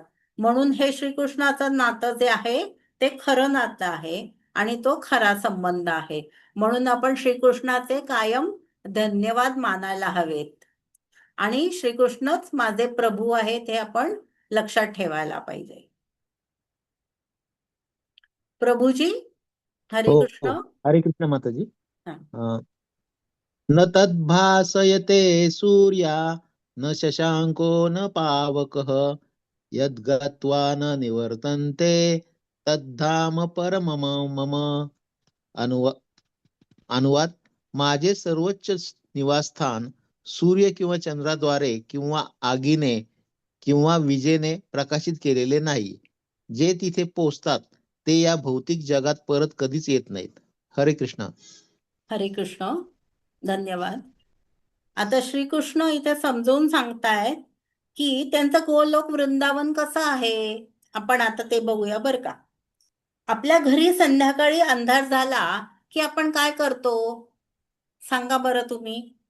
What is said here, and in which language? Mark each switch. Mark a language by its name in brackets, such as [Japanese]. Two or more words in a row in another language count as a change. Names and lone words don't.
[Marathi] म्हणून हे श्रीकृष्णाचं नातं जे आहे ते खरं नातं आहे, आणि तो खरा संबंध आहे. म्हणून आपण श्रीकृष्णाचे कायम धन्यवाद मानायला हवेत. आणि श्रीकृष्णच माझे प्रभू आहेत हे आपण लक्षात ठेवायला पाहिजे. प्रभूजी, हरे हो हो. कृष्ण. हरे कृष्ण माताजी. हा. अं, [Sanskrit] न तद्भासयते सूर्या न शशांको न पावकः यद्गत्वा न निवर्तन्ते तद्धाम परमम मम. [Marathi] अनुवा अनुवाद: माझे सर्वोच्च निवासस्थान सूर्य किंवा चंद्राद्वारे किंवा आगीने किंवा विजेने प्रकाशित केलेले नाही. जे तिथे पोचतात ते या भौतिक जगात परत कधीच येत नाहीत. हरे कृष्ण. हरे कृष्ण. धन्यवाद. आता श्रीकृष्ण इथे समजावून सांगतायत की त्यांचं गोलोक वृंदावन कसं आहे. आपण आता ते बघूया बरं का. आपल्या घरी संध्याकाळी अंधार झाला की आपण काय करतो? सांगा बरं तुम्ही.